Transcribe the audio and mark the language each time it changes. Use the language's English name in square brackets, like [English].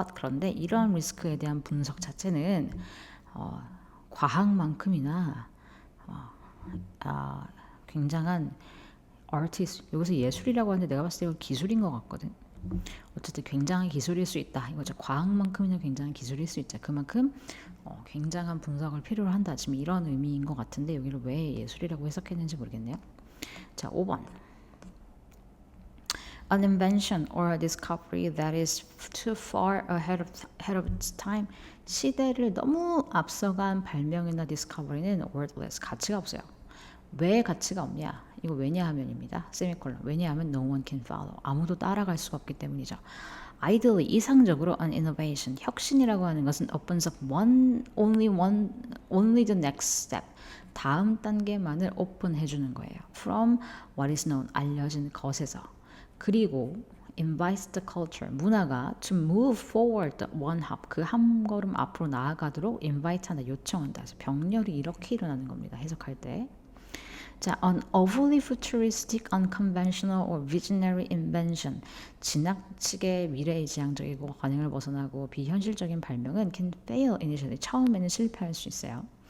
[Korean] 그런데 이러한 리스크에 대한 분석 자체는 과학만큼이나 굉장한 artist, 여기서 예술이라고 하는데 내가 봤을 때 이건 기술인 것 같거든. 어쨌든 굉장한 기술일 수 있다. 이거죠. 과학만큼이나 굉장한 기술일 수 있죠. 그만큼 굉장한 분석을 필요로 한다. 지금 이런 의미인 것 같은데 여기를 왜 예술이라고 해석했는지 모르겠네요. 자, 5번. [English] An invention or a discovery that is too far ahead of its time. [Korean] 시대를 너무 앞서간 발명이나 디스커버리는 worthless, 가치가 없어요. 왜 가치가 없냐? 이거 왜냐하면입니다. 세미콜론. 왜냐하면 [English] no one can follow. [Korean] 아무도 따라갈 수가 없기 때문이죠. [English] Ideally, [Korean] 이상적으로 [English] an innovation, [Korean] 혁신이라고 하는 것은 [English] opens up only the next step. [Korean] 다음 단계만을 오픈해 주는 거예요. [English] From what is known, [Korean] 알려진 것에서. 그리고 [English] invites the culture, [Korean] 문화가 [English] to move forward one hop, [Korean] 한 걸음 앞으로 나아가도록 [English] invite한다, [Korean] 요청한다. 그래서 병렬이 이렇게 일어나는 겁니다. 해석할 때. [English] 자, an overly futuristic, unconventional or visionary invention, [Korean] 지나치게 미래지향적이고 관행을 벗어나고 비현실적인 발명은 [English] can fail initially, [Korean] 처음에는 실패할 수 있어요.